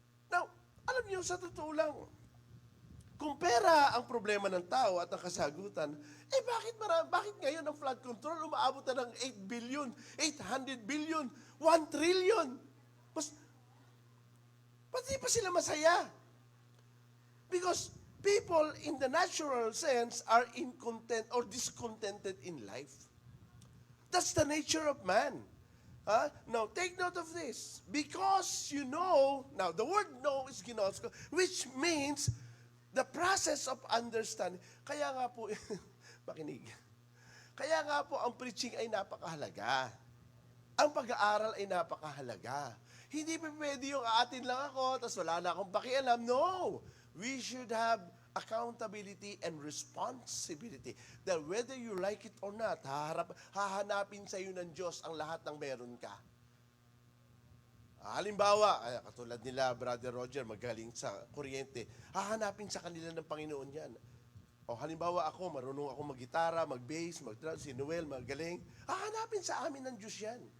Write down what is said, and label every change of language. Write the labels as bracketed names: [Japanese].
[Filipino] Now, alam niyo, sa totoo lang, kung pera ang problema ng tao at ang kasagutan, bakit ngayon ang flood control umaabot na ng 8 billion, 800 billion, 1 trillion? Pati pa sila masaya. [English] Because people in the natural sense are incontent or discontented in life. That's the nature of man. Now, take note of this. Because you know, now the word know is ginosko, which means the process of understanding. [Filipino] Kaya nga po, makinig. Kaya nga po, ang preaching ay napakahalaga. Ang pag-aaral ay napakahalaga. Hindi pa pwede yung aatin lang ako, tapos wala na akong pakialam. No! [English] We should have accountability and responsibility. That whether you like it or not, [Filipino] hahanapin sa iyo ng Diyos ang lahat ng meron ka. Halimbawa, katulad nila, Brother Roger, magaling sa kuryente, hahanapin sa kanila ng Panginoon yan. O halimbawa ako, marunong ako mag-gitara, mag-bass, mag-drum, si Noel, magaling, hahanapin sa amin ng Diyos yan.